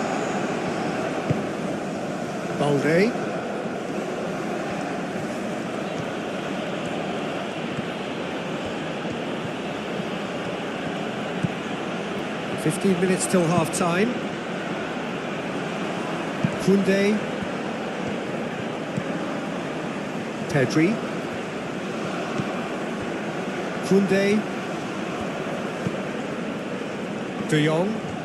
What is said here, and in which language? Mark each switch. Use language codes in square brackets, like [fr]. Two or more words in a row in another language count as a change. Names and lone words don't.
[en] Balde. "15 minutes till half-time. Koundé. Pedri. Koundé. De Jong.